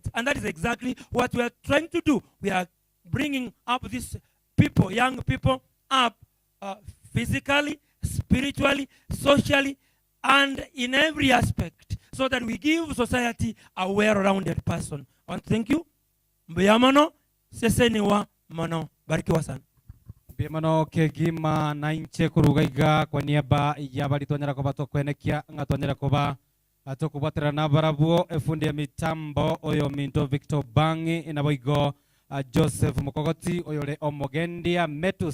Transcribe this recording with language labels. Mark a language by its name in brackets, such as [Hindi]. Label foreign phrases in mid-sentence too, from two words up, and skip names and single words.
[English] And that is exactly what we are trying to do. We are bringing up these people, young people, up physically, spiritually, socially, and in every aspect, so that we give society a well-rounded person. I want to thank you. [Gusii] Mbiyamano, seseniwa mano. [Swahili] Barikiwa sana. [Gusii] Mbiyamano kegima na inche kurugaiga [Swahili] kwa niaba ya [Gusii] bali tuanyara koba tokwenekia nga tuanyara koba tokubatera na barabuo efundi ya mitambo oyo minto Victor Bangi inaboigo Joseph Mukogoti oyole omogendia Metusela.